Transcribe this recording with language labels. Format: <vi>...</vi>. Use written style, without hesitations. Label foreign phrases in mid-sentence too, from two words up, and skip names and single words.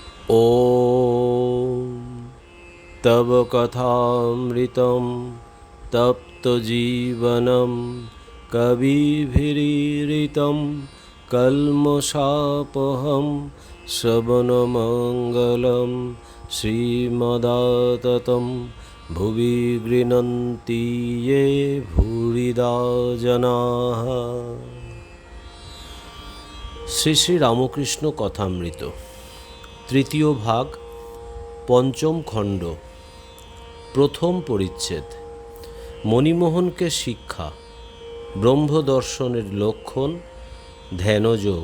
<sa>ॐ तव कथामृतं तप्तजीवनं कविभिरीरितं कल्मषापहं श्रवणमङ्गलं श्रीमदाततं भुवि गृह्णन्ति ये भूरिदा जनाः।</sa> <bn>শ্রী শ্রী রামকৃষ্ণ কথামৃত তৃতীয় ভাগ, পঞ্চম খণ্ড, প্রথম পরিচ্ছেদ। মণিমোহনকে শিক্ষা, ব্রহ্মদর্শনের লক্ষণ, ধ্যানযোগ।</bn>